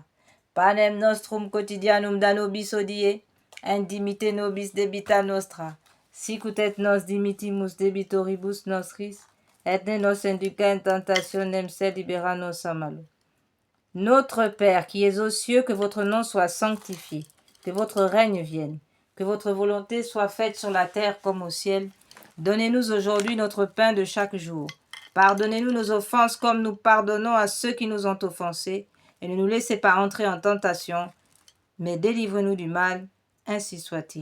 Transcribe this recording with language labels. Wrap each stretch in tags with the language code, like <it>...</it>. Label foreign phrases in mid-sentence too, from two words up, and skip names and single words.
<la>Panem nostrum quotidianum da nobis hodie, et dimitte nobis debita nostra, sicut et nos dimittimus debitoribus nostris, et ne nos induca in tentationem, sed libera nos a malo.</la> <fr>Notre Père qui es aux cieux, que votre nom soit sanctifié, que votre règne vienne, que votre volonté soit faite sur la terre comme au ciel. Donnez-nous aujourd'hui notre pain de chaque jour. Pardonnez-nous nos offenses comme nous pardonnons à ceux qui nous ont offensés, et ne nous laissez pas entrer en tentation, mais délivrez-nous du mal, ainsi soit-il.</fr>